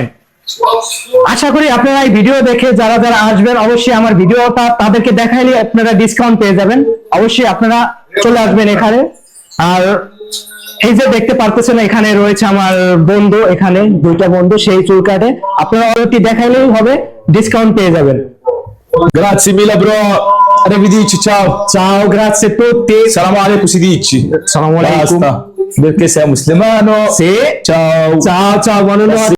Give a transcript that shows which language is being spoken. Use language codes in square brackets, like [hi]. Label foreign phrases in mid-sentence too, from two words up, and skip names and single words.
[bn] আশা করি আপনারা এই ভিডিও দেখে যারা আসবেন, অবশ্যই আমার ভিডিওটা তাদেরকে দেখাইলে আপনারা ডিসকাউন্ট পেয়ে যাবেন। অবশ্যই আপনারা চলে আসবেন এখানে। আর এই যে দেখতে পারতেছেন এখানে রয়েছে আমার বন্ধু, এখানে দুইটা বন্ধু, সেই চুল কাটে। আপনারা অলরেডি দেখাইলেই হবে, ডিসকাউন্ট পেয়ে যাবেন। [it] grazie mille bro arrivederci ciao grazie a tutti. [ar] السلام عليكم [it] si dici [ar] السلام عليكم. [it] basta perché sei musulmano Sì. ciao Ciao, buonanotte.